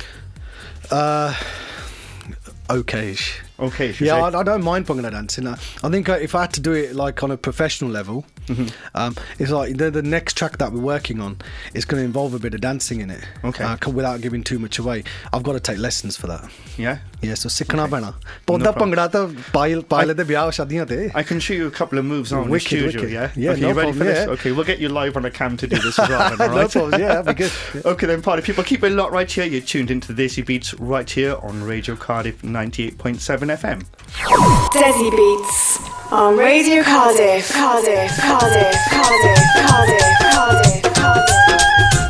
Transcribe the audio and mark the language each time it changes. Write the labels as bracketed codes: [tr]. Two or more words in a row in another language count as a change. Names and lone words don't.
[en] Okay-ish. Okay, yeah, I don't mind Bhangra dancing. I think if I had to do it like on a professional level, it's like the next track that we're working on is going to involve a bit of dancing in it. Okay. Without giving too much away, I've got to take lessons for that. Yeah. Yeah. So [pa] ਸਿੱਖਣਾ ਪੈਣਾ। ਬੌਂਦਾ ਭੰਗੜਾ ਤਾਂ ਪਹਿਲਾਂ ਦੇ ਵਿਆਹ ਸ਼ਾਦੀਆਂ ਤੇ. [en] I can show you a couple of moves now in the studio. Yeah. Yeah. Okay, you ready for this? Okay, we'll get you live on a cam to do this as well. Then, all right? No problem. Yeah, that'd be good. Yeah. Okay then, party people, keep it locked right here. You're tuned into the Desi Beats right here on Radio Cardiff 98.7 FM. Desi Beats on Radio Cardiff, Cardiff, Cardiff, Cardiff, Cardiff, Cardiff, Cardiff.